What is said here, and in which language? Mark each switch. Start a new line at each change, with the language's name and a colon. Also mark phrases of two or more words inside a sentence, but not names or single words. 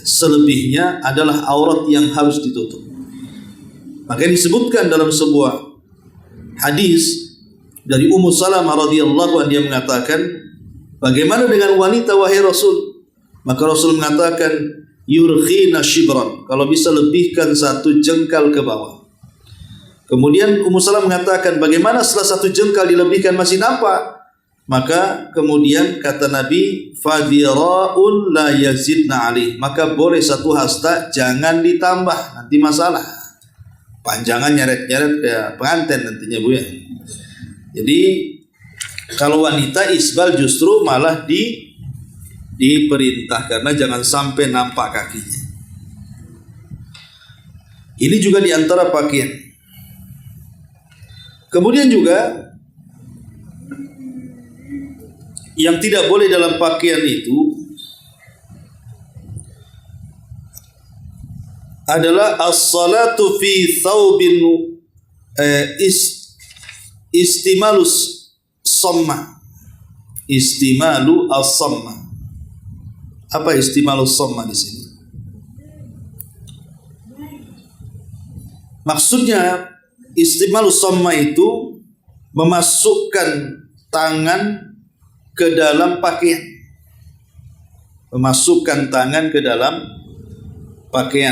Indonesian: Selebihnya adalah aurat yang harus ditutup. Makanya disebutkan dalam sebuah hadis dari Ummu Salamah
Arabic: رضي الله عنها,
Indonesian: dia mengatakan, bagaimana dengan wanita wahai Rasul? Maka Rasul mengatakan,
Arabic: يرخين شبرا,
Indonesian: kalau bisa lebihkan 1 jengkal ke bawah. Kemudian Ummu Salamah mengatakan, bagaimana setelah 1 jengkal dilebihkan masih nampak? Maka kemudian kata Nabi,
Arabic: فذراعا لا يزدن عليه,
Indonesian: maka boleh 1 hasta, jangan ditambah, nanti masalah. Panjangan nyeret-nyeret kayak pengantin nantinya Bu ya. Jadi kalau wanita isbal justru malah diperintah, karena jangan sampai nampak kakinya. Ini juga diantara pakaian. Kemudian juga yang tidak boleh dalam pakaian itu adalah
Arabic: الصلاة في ثوب اشتمال الصماء. اشتمال الصماء. Apa اشتمال الصماء
Indonesian: di sini? Maksudnya
Arabic: اشتمال الصماء
Indonesian: itu memasukkan tangan ke dalam pakaian. Memasukkan tangan ke dalam pakaian.